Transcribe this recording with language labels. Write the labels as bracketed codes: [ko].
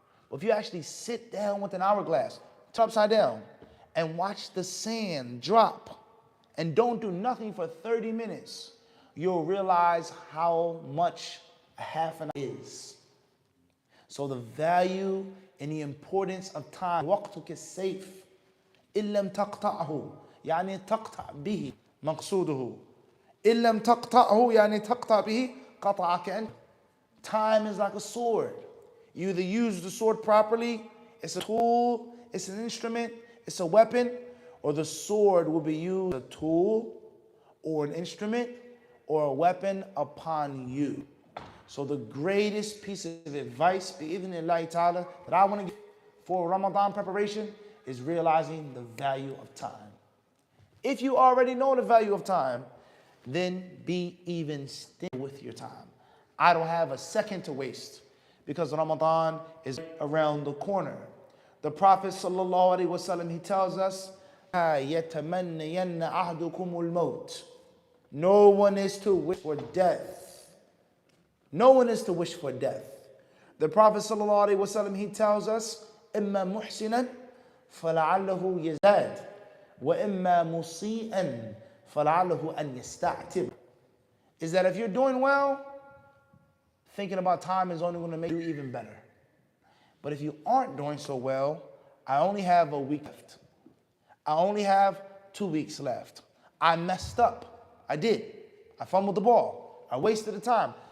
[en] But if you actually sit down with an hourglass, turn upside down, and watch the sand drop, and don't do nothing for 30 minutes, you'll realize how much a half an hour is. So the value and the importance of time. [ar] وقتك السيف إن لم تقطعه يعني تقطع به مقصوده إن لم تقطعه يعني تقطع به قطعك أنت. [en] Time is like a sword. You either use the sword properly, it's a tool, it's an instrument, it's a weapon, or the sword will be used as a tool or an instrument or a weapon upon you. So the greatest piece of advice, bi'idhnillahi ta'ala, that I want to give for Ramadan preparation is realizing the value of time. If you already know the value of time, then be even still with your time. I don't have a second to waste because Ramadan is around the corner. The Prophet sallallahu alaihi wasallam, he tells us, [ar] يَتَمَنَّيَنَّ أَحْدُكُمُ الْمَوْتِ. [en] No one is to wish for death. No one is to wish for death. The Prophet sallallahu alaihi wasallam, he tells us, [ar] إِمَّا مُحْسِنًا فَلَعَلَّهُ يَزْدَادُ وَإِمَّا مُسِيئًا فَلَعَلَّهُ أَنْ يَسْتَعْتِبُ. [en] Is that if you're doing well, thinking about time is only going to make you even better. But if you aren't doing so well, I only have a week left. I only have 2 weeks left. I messed up. I did. I fumbled the ball. I wasted the time.